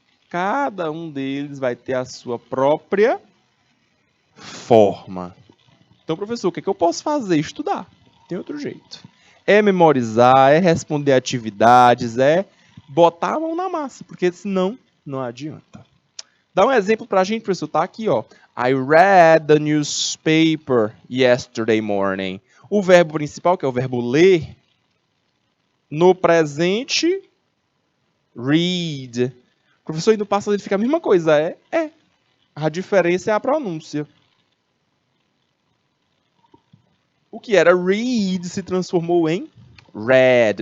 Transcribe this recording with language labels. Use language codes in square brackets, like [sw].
[pt] Cada um deles vai ter a sua própria forma. Então, professor, o que eu posso fazer? Estudar. Tem outro jeito. É memorizar, é responder atividades, é botar a mão na massa, porque senão não adianta. Dá um exemplo pra gente, professor. Tá aqui, ó. [en] I read the newspaper yesterday morning. [pt] O verbo principal, que é o verbo ler, no presente, read. Professor, e no passado ele fica a mesma coisa, é. A diferença é a pronúncia. O que era read se transformou em red.